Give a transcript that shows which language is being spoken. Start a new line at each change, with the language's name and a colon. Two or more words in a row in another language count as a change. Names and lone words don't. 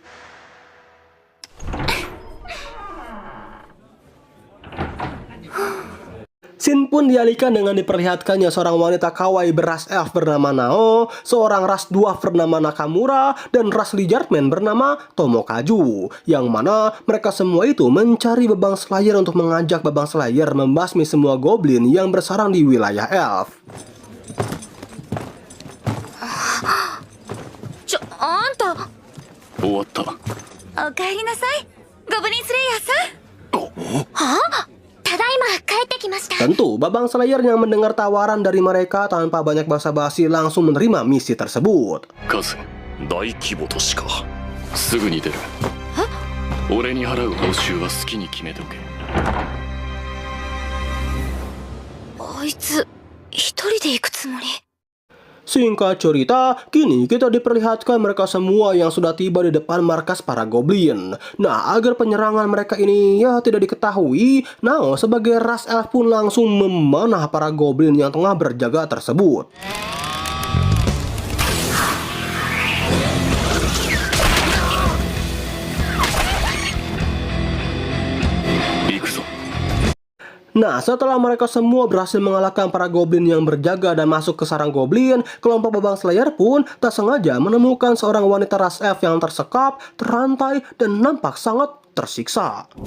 Indonesian: Scene pun dialihkan dengan diperlihatkannya seorang wanita kawaii beras elf bernama Nao, seorang ras dwarf bernama Nakamura, dan ras lizardman bernama Tomokaju. Yang mana mereka semua itu mencari Babang Slayer untuk mengajak Babang Slayer membasmi semua goblin yang bersarang di wilayah elf.
Japanese: あんた。終わった。おかえりなさい、ゴブリンスレイヤーさん。はあ？ただいま帰ってきました。
Indonesian: Tentu, Babang Slayer yang mendengar tawaran dari mereka tanpa banyak basa-basi langsung menerima misi tersebut.
Japanese: 数、大規模都市か。すぐに出る。俺に払う報酬は好きに決めておけ。あいつ、一人で行くつもり。
Indonesian: Singkat cerita, kini kita diperlihatkan mereka semua yang sudah tiba di depan markas para goblin. Nah, agar penyerangan mereka ini ya tidak diketahui, Nao sebagai ras elf pun langsung memanah para goblin yang tengah berjaga tersebut. Nah, setelah mereka semua berhasil mengalahkan para goblin yang berjaga dan masuk ke sarang goblin, kelompok Babang Slayer pun tak sengaja menemukan seorang wanita ras elf yang tersekap, terantai, dan nampak sangat tersiksa.